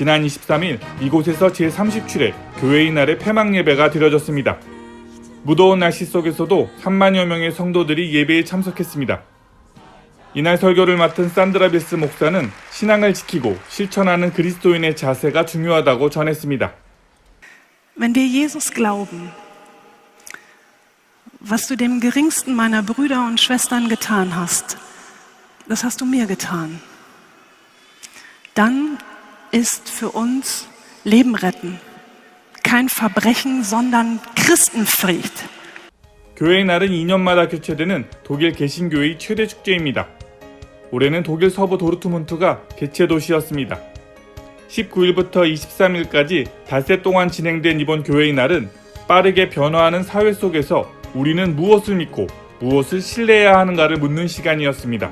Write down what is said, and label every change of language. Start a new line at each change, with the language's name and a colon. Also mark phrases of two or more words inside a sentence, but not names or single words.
Korean: 지난 23일 이곳에서 제37회 교회의 날의 폐막 예배가 드려졌습니다. 무더운 날씨 속에서도 3만여 명의 성도들이 예배에 참석했습니다. 이날 설교를 맡은 산드라 베스 목사는 신앙을 지키고 실천하는 그리스도인의 자세가 중요하다고 전했습니다.
German: Wenn wir Jesus glauben, was du dem geringsten meiner Brüder und Schwestern getan hast, das hast du mir getan. Dann ist für uns Leben retten kein Verbrechen, sondern Christenfried.
Korean: 교회의 날은 2년마다 개최되는 독일 개신교의 최대 축제입니다. 올해는 독일 서부 도르트문트가 개최 도시였습니다. 19일부터 23일까지 닷새 동안 진행된 이번 교회의 날은 빠르게 변화하는 사회 속에서 우리는 무엇을 믿고 무엇을 신뢰해야 하는가를 묻는 시간이었습니다.